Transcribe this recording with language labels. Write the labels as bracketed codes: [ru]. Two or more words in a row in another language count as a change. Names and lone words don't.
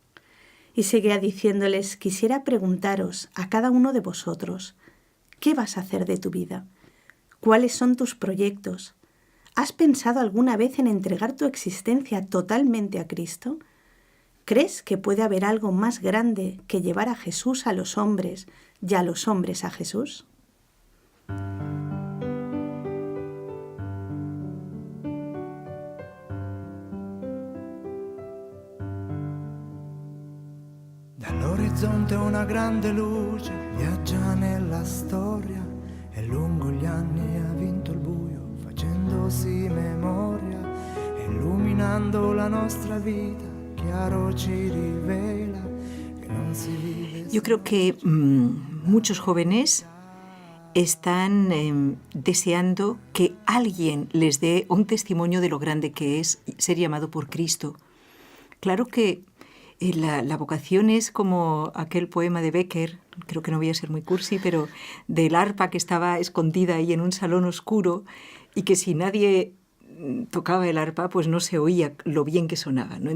[es] Y seguía diciéndoles: quisiera preguntaros a cada uno de vosotros, ¿qué vas a hacer de tu vida? ¿Cuáles son tus proyectos? ¿Has pensado alguna vez en entregar tu existencia totalmente a Cristo? ¿Crees que puede haber algo más grande que llevar a Jesús a los hombres y a los hombres a Jesús? [it] Dall'orizzonte una grande luce viaggia nella storia e lungo gli anni ha vinto il buio facendosi memoria, illuminando la nostra vita, chiaro ci rivela que non si vive. [es] Yo creo que muchos jóvenes están deseando que alguien les dé un testimonio de lo grande que es ser llamado por Cristo. Claro que la vocación es como aquel poema de Becker, creo que no voy a ser muy cursi, pero del arpa que estaba escondida ahí en un salón oscuro y que si nadie tocaba el arpa, pues no se oía lo bien que sonaba, ¿no?